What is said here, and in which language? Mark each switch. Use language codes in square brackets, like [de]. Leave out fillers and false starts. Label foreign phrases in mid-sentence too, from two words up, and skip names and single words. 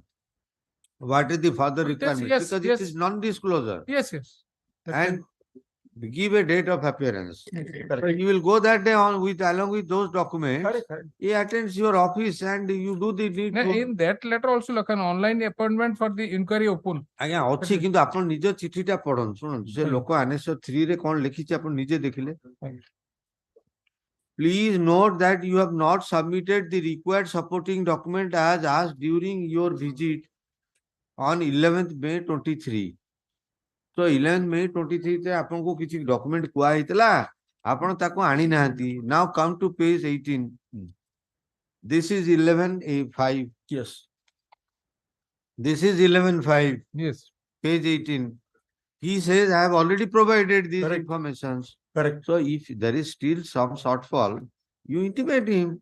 [en] What is the further requirement? yes, Because yes. it is non-disclosure. Yes. And give a date of appearance. He will go that day on with along with those documents. Correct. He attends your office and you do the need. In that letter also like an online appointment for the inquiry open. [or] ଆଜ୍ଞା ଅଛି କିନ୍ତୁ ଆପଣ ନିଜ ଚିଠିଟା ପଢନ୍ତୁ ଶୁଣନ୍ତୁ ସେ ଲୋକ ଆନେଶ 3 ରେ କଣ ଲେଖିଛି ଆପଣ ନିଜେ ଦେଖିଲେ [en] Please note that you have not submitted the required supporting document as asked during your visit on 11th May 23. [or] So 11th May 23 তে ଆପଣଙ୍କୁ କିଛି document କୁହା ହେଇଥିଲା ଆପଣ ତାକୁ ଆଣି ନାହାନ୍ତି. [en] Now come to page 18. This is 11A5. Yes. This is 11.5. Yes. Page 18. He says, I have already provided these Correct. informations. Correct. So if there is still some shortfall, you intimate him.